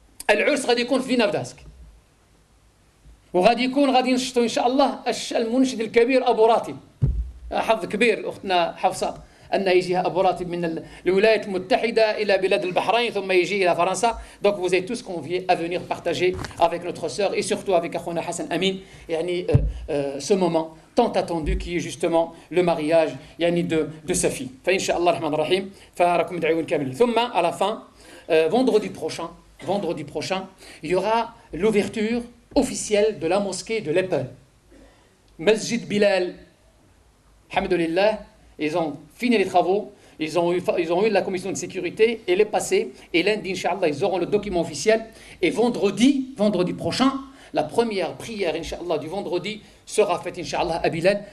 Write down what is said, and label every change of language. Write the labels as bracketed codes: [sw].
[ar] العرس غادي يكون في فينافداسك وغادي نشطوا ان شاء الله المنشد الكبير ابو راتب. حظ كبير اختنا حفصه ان يجيها ابو راتب من الولايات المتحده الى بلاد البحرين ثم يجي الى فرنسا. [fr] Donc vous êtes tous conviés à venir partager avec notre sœur et surtout avec اخونا حسن امين [ar] يعني [fr] ce moment tant attendu qui est justement le mariage يعني de sa fille. [ar] فان شاء الله الرحمن الرحيم فراكم مدعوين كاملين. ثم [fr] à la fin vendredi prochain il y aura l'ouverture officielle de la mosquée de l'Eppel. Masjid Bilal, alhamdoulilah, ils ont fini les travaux, ils ont eu la commission de sécurité, elle est passée, et lundi, Inch'Allah, ils auront le document officiel, et vendredi prochain, la première prière, Inch'Allah, du vendredi sera faite, Inch'Allah, à Bilal.